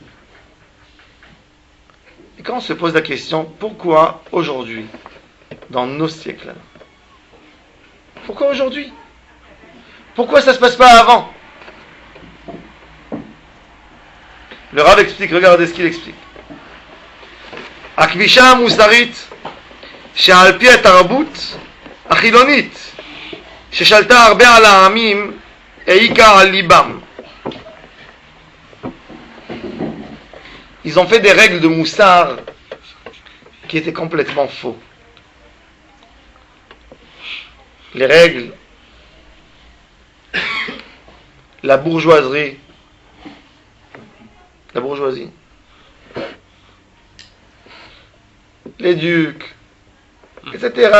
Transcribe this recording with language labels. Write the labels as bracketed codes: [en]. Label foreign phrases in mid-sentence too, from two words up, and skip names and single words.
[fr] Et quand on se pose la question, pourquoi aujourd'hui, dans nos siècles, pourquoi aujourd'hui? Pourquoi ça ne se passe pas avant? Le Rav explique, regardez ce qu'il explique. [he] הכבישה המוסרית שעל פי התרבות החילונית ששלטה הרבה על העמים העיקה על ליבם. [fr] Ils ont fait des règles de moussard qui étaient complètement faux. Les règles, la bourgeoisie, les ducs, etc.